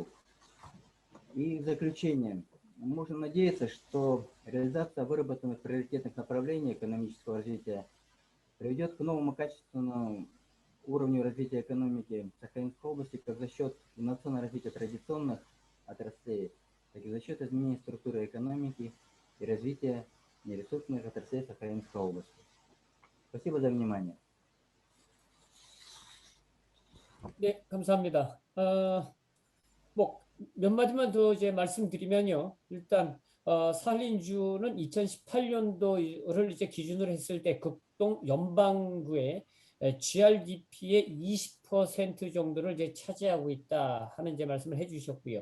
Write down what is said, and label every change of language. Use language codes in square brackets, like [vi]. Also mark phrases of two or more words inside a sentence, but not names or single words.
[ru] И в заключение, можно надеяться, что реализация выработанных приоритетных направлений экономического развития приведет к новому качественному уровню развития экономики Сахалинской области как за счет инновационного развития традиционных отраслей, так и за счет изменения структуры экономики и развития нересурсных отраслей Сахалинской области. Спасибо за внимание. [ko] 네, 감사합니다. 뭐 몇 마디만 더 이제 말씀드리면요. 일단 사할린주는 2018년도를 이제 기준으로 했을 때 극동 연방구의 GRDP의 20% 정도를 이제 차지하고 있다 하는 이제 말씀을 해주셨고요.